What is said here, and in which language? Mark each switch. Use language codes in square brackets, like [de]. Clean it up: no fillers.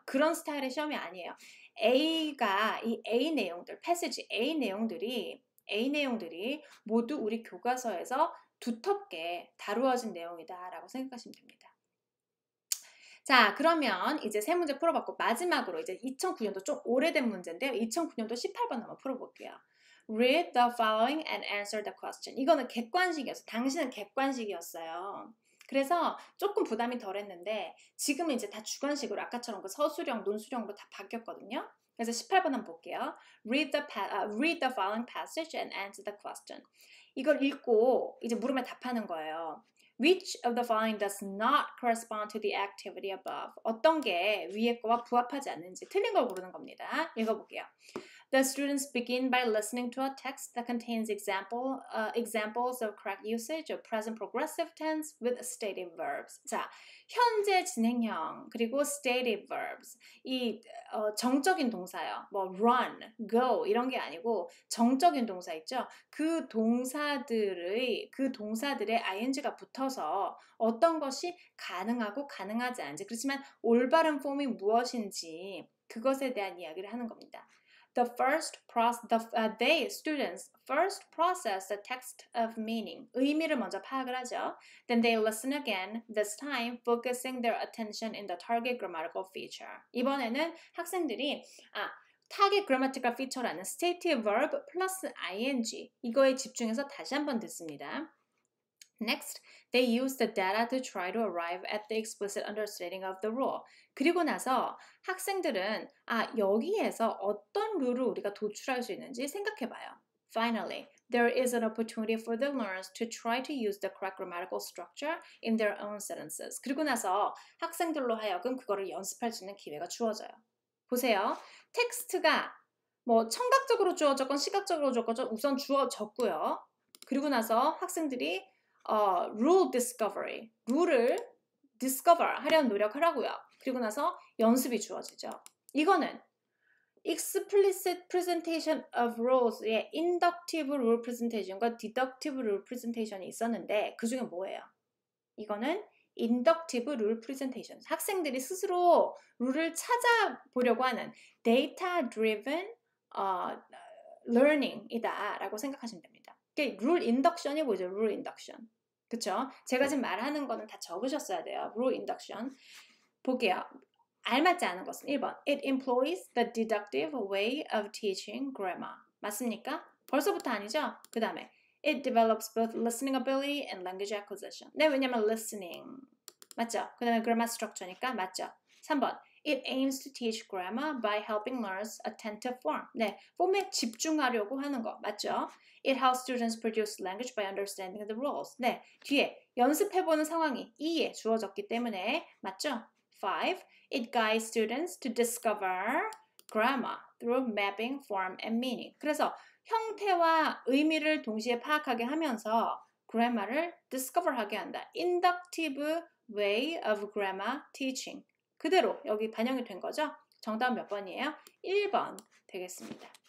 [ko] 그런 스타일의 시험이 아니에요. A가 이 A 내용들, 패스지 A 내용들이 모두 우리 교과서에서 두텁게 다루어진 내용이다라고 생각하시면 됩니다. 자, 그러면 이제 3문제 풀어봤고 마지막으로 이제 2009년도 좀 오래된 문제인데요. 2009년도 18번 한번 풀어볼게요. [en] Read the following and answer the question. [ko] 이거는 객관식이었어요. 당시는 객관식이었어요. 그래서 조금 부담이 덜했는데 지금은 이제 다 주관식으로 아까처럼 그 서술형, 논술형으로 다 바뀌었거든요. 그래서 18번 한번 볼게요. [en] Read the following passage and answer the question. [ko] 이걸 읽고 이제 물음에 답하는 거예요. [en] Which of the following does not correspond to the activity above? [ko] 어떤 게 위에 거와 부합하지 않는지 틀린 걸 고르는 겁니다. 읽어볼게요. [en] The students begin by listening to a text that contains examples of correct usage of present progressive tense with stative verbs. [ko] 자, 현재 진행형 그리고 stative verbs. 이 정적인 동사요. 뭐 run, go 이런 게 아니고 정적인 동사 있죠. 그 동사들의 ing가 붙어서 어떤 것이 가능하고 가능하지 않은지 그렇지만 올바른 폼이 무엇인지 그것에 대한 이야기를 하는 겁니다. [en] Students first process the text of meaning. [ko] 의미를 먼저 파악을 하죠. [en] Then they listen again, this time focusing their attention in the target grammatical feature. [ko] 이번에는 학생들이 target grammatical feature라는 stative verb 플러스 ing 이거에 집중해서 다시 한번 듣습니다. [en] Next, they use the data to try to arrive at the explicit understanding of the rule. [ko] 그리고 나서 학생들은 여기에서 어떤 룰을 우리가 도출할 수 있는지 생각해봐요. [en] Finally, there is an opportunity for the learners to try to use the correct grammatical structure in their own sentences. [ko] 그리고 나서 학생들로 하여금 그거를 연습할 수 있는 기회가 주어져요. 보세요. 텍스트가 뭐 청각적으로 주어졌건 시각적으로 주어졌건 우선 주어졌고요. 그리고 나서 학생들이 rule discovery, 룰을 discover 하려는 노력하라고요. 그리고 나서 연습이 주어지죠. 이거는 explicit presentation of rules의 inductive rule presentation과 deductive rule presentation이 있었는데 그 중에 뭐예요? [en] 이거는 inductive rule presentation. [ko] 학생들이 스스로 룰을 찾아보려고 하는 data driven learning이다 라고 생각하시면 됩니다. 룰 인덕션이 뭐죠? 룰 인덕션. 그쵸? 제가 지금 말하는 거는 다 적으셨어야 돼요. 룰 인덕션. 볼게요. 알맞지 않은 것은 1번. [en] It employs the deductive way of teaching grammar. [ko] 맞습니까? 벌써부터 아니죠? 그 다음에 [en] It develops both listening ability and language acquisition. [ko] 네, 왜냐면 listening. 맞죠? 그 다음에 grammar structure니까 맞죠? 3번. [en] It aims to teach grammar by helping learners attentive form. [ko] 네, 폼에 집중하려고 하는 거 맞죠? [en] It helps students produce language by understanding the rules. [ko] 네, 뒤에 연습해보는 상황이 E에 주어졌기 때문에 맞죠? 5. [en] It guides students to discover grammar through mapping, form, and meaning. [ko] 그래서 형태와 의미를 동시에 파악하게 하면서 grammar를 discover하게 한다. [en] Inductive way of grammar teaching. [ko] 그대로 여기 반영이 된 거죠. 정답은 몇 번이에요? 1번 되겠습니다.